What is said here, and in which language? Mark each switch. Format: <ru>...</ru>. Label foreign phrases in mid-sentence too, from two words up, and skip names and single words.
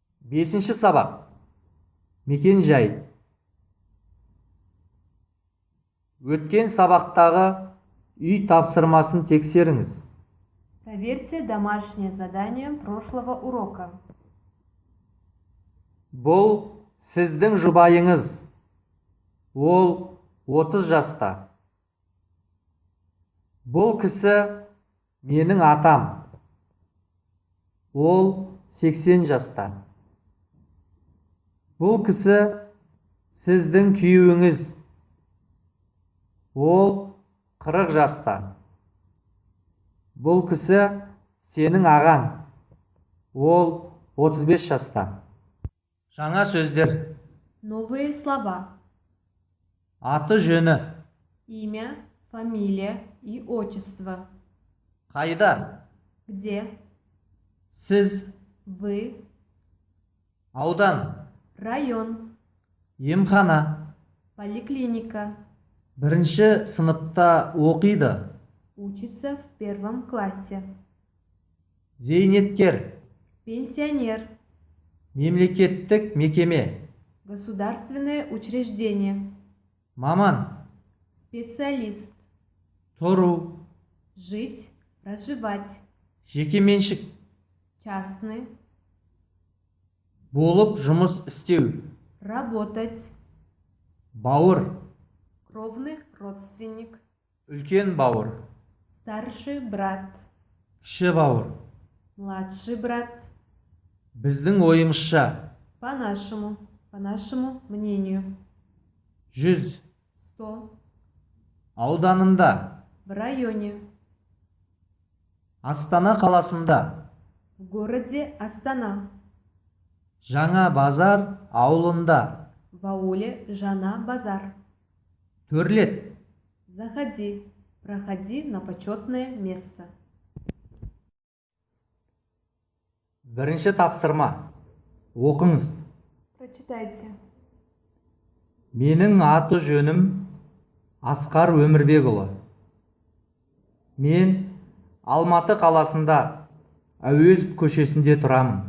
<kk>Бесінші сабақ. Мекен жай. Өткен сабақтағы үй тапсырмасын тексеріңіз.</kk> <ru>Проверьте домашнее задание прошлого урока.</ru> <kk>Бұл сіздің жұбайыңыз. Ол 30 жаста. Бұл кісі менің атам. Ол 80 жаста. Бұл кісі сіздің күйеуіңіз. Ол 40 жаста. Бұл кісі сенің ағаң. Ол 35 жаста. Жаңа сөздер.</kk> <ru>Новые слова.</ru> <kk>Аты жөні.</kk> <ru>Имя, фамилия и отчество.</ru> <kk>Қайда?</kk> <ru>Где?</ru> <kk>Сіз.</kk> <ru>Вы.</ru> <kk>Аудан.</kk> <ru>Район.</ru> <kk>Емхана.</kk> <ru>Поликлиника.</ru> <kk>Бірінші сыныпта оқиды.</kk> <ru>Учится в 1 классе.</ru> <kk>Зейнеткер.</kk> <ru>Пенсионер.</ru> <kk>Мемлекеттік мекеме.</kk> <ru>Государственное учреждение.</ru> <kk>Маман.</kk> <ru>Специалист.</ru> <kk>Тұру.</kk> <ru>Жить, проживать.</ru> <kk>Жекеменшік.</kk> <ru>Частный.</ru> <kk>Болып жұмыс істеу.</kk> <ru>Работать.</ru> <kk>Бауыр.</kk> <ru>Кровный родственник.</ru> <kk>Үлкен бауыр.</kk> <ru>Старший брат.</ru> <kk>Кіші бауыр.</kk> <ru>Младший брат.</ru> <kk>Біздің ойымызша.</kk> <ru>По нашему мнению. 100. 100.</ru> <kk>Ауданында.</kk> <ru>В районе.</ru> <kk>Астана қаласында.</kk> <ru>В городе Астана.</ru> <kk>Жаңа базар ауылында.</kk> <ru>В ауле Жана Базар.</ru> <kk>Төрлет.</kk> <ru>Заходи. Проходи на почетное место.</ru> <kk>Бірінші тапсырма. Оқыңыз.</kk> <ru>Прочитайте.</ru> <kk>Менің аты жөнім Асқар Өмірбекұлы. Мен Алматы қаласында Әуезов көшесінде тұрамын.</kk>